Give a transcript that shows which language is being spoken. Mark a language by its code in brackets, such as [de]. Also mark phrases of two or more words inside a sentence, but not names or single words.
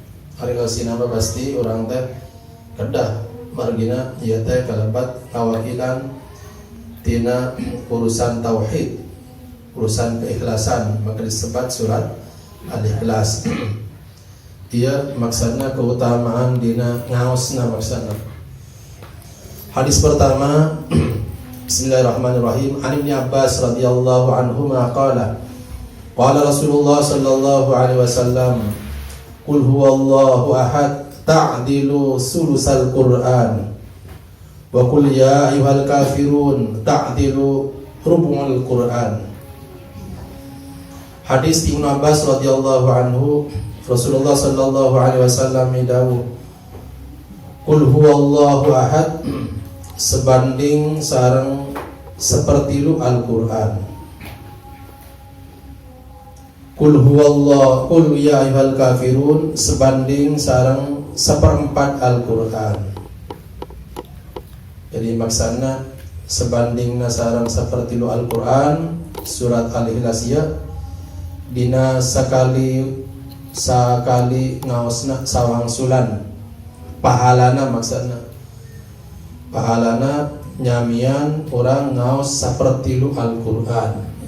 [su] Ari ngaosina pasti urang teh kedah margina ieu teh kalebat ngawakilan tina urusan tauhid, urusan keikhlasan, maka disebut surat Al-Ikhlas. Ia maksudna keutamaan dina ngaosna maksudna. [id] Hadis pertama Bismillahirrahmanirrahim. [ar] عن ابن عباس رضي الله عنهما قال قال رسول الله صلى الله عليه وسلم قل هو الله أحد تعدل ثلث القرآن وقل يا أيها الكافرون تعدل ربع القرآن. [su] Hadis Ibnu Abbas [ar] رضي الله عنه, [su] Rasulullah [ar] صلى الله عليه وسلم [su] dawuh, [ar] قل هو الله أحد [su] sebanding sareng sepertilu Al-Qur'an. [ar] قل هو الله قل يا أيها الكافرون [su] sebanding sareng seperempat Al-Qur'an. Jadi maksudna sebandingna sareng sepertilu Al-Qur'an surat Al-Ikhlas dina sakali ngaosna sawangsulan pahalana, maksudna pahalana nyamian orang ngaos sapertilu Al-Qur'an.